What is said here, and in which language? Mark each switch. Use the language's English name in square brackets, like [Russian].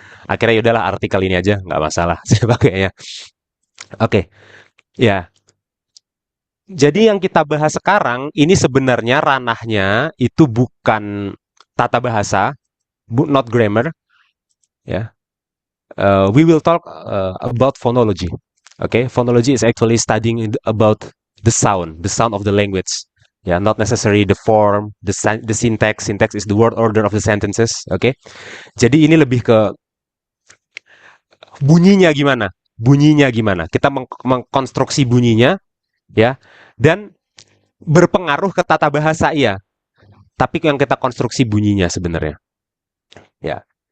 [Indonesian] Akhirnya yaudahlah artikel ini aja, nggak masalah saya pakainya. Oke, ya. Jadi yang kita bahas sekarang ini sebenarnya ranahnya itu bukan tata bahasa, [English] not grammar, [Indonesian] ya. [English] We will talk about phonology. Okay, phonology is actually studying about the sound of the language. Ya, not necessarily the form, the syntax. Syntax is the word order of the sentences. Oke. [Indonesian] Jadi ini lebih ke bunyinya gimana? Bunyinya gimana? Kita mengkonstruksi bunyinya, ya, dan berpengaruh ke tata bahasa, iya. Tapi yang kita konstruksi bunyinya sebenarnya, ya.